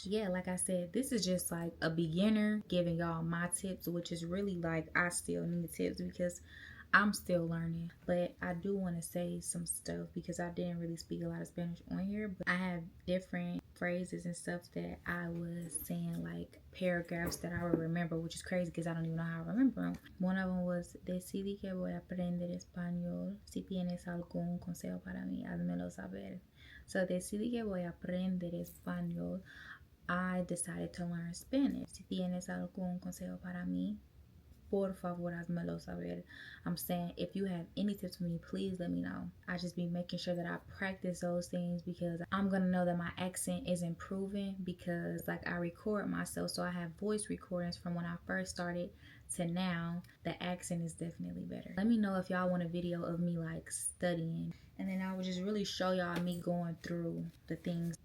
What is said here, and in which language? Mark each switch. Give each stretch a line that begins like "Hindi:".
English: Yeah, like I said, this is just like a beginner giving y'all my tips, which is really like, I still need tips because I'm still learning. But I do want to say some stuff because I didn't really speak a lot of Spanish on here, but I have different phrases and stuff that I was saying, like paragraphs that I would remember, which is crazy because I don't even know how I remember them. One of them was,
Spanish: decidí que voy a aprender español. Si tienes algún consejo para mí, házmelo saber. So, decidí que voy a aprender español.
English: I decided to learn Spanish.
Spanish: Si tienes algún consejo para mí, por favor, házmelo saber.
English: I'm saying, if you have any tips for me, please let me know. I just be making sure that I practice those things, because I'm gonna know that my accent is improving, because like I record myself, so I have voice recordings from when I first started to now. The accent is definitely better. Let me know if y'all want a video of me like studying, and then I will just really show y'all me going through the things.